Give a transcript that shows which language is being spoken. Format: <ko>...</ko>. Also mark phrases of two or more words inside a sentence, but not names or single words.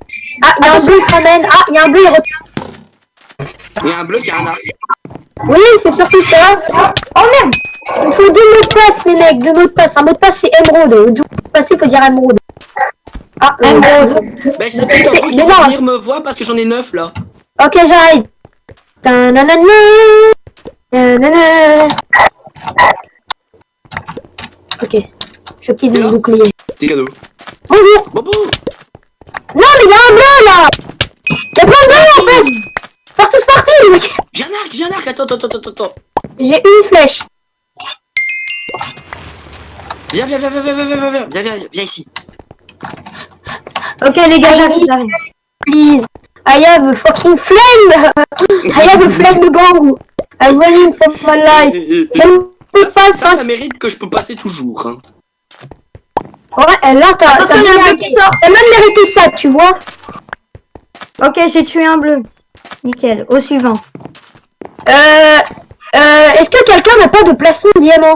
<fr>Ah, il y a un bleu qui se ramène. Ah, il y a un bleu, il recule. Il y a un bleu qui a un arc. Oui, c'est surtout ça. Oh merde. Il me faut 2 mots de passe, les mecs. 2 mots de passe. Un mot de passe, c'est émeraude. D'où passer, faut dire émeraude. Ah, émeraude. Bah c'est peut-être un bleu qui mais va non. venir me voir parce que j'en ai 9 là. Ok, j'arrive. Ta-na-na-na. Ta-na-na. Ok. Je quitte T'es mon là bouclier. T'es cadeau. Bonjour. Bobo. Non, mais il y a un bleu là. Il y a plein de bleus en fait. Partout, c'est parti, les mecs. J'ai un arc. Attends. J'ai une flèche. Viens ici. Ok, les gars, j'arrive.</fr> <en>Please. I have a fucking flame. I have a flame</en> <fr>de bambou.</fr> <en>I'm running for my life.</en> <fr>Je ne peux pas Ça mérite que je peux passer toujours. Hein. Ouais, là, t'as Attention, il y a un bleu mérité- qui sort. t'as même mérité ça, tu vois. Ok, j'ai tué un bleu. Nickel. Au suivant. Est-ce que quelqu'un n'a pas de plastron de diamant?</fr>